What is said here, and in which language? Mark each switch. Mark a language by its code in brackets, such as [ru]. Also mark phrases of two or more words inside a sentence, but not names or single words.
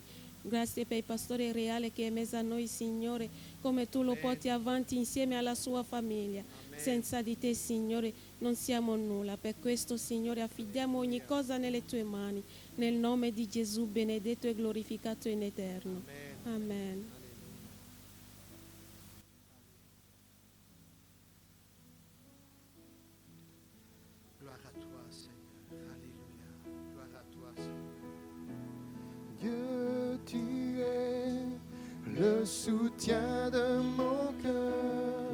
[it] Grazie per il pastore reale che è messo a noi, Signore, come tu lo porti avanti insieme alla sua famiglia. Senza di te, Signore, non siamo nulla. Per questo, Signore, affidiamo ogni cosa nelle tue mani. Nel nome di Gesù, benedetto e glorificato in eterno. Amen. [fr] Gloire à toi, Seigneur. Alléluia. Gloire à toi, Seigneur. Dieu, tu es le soutien de mon cœur.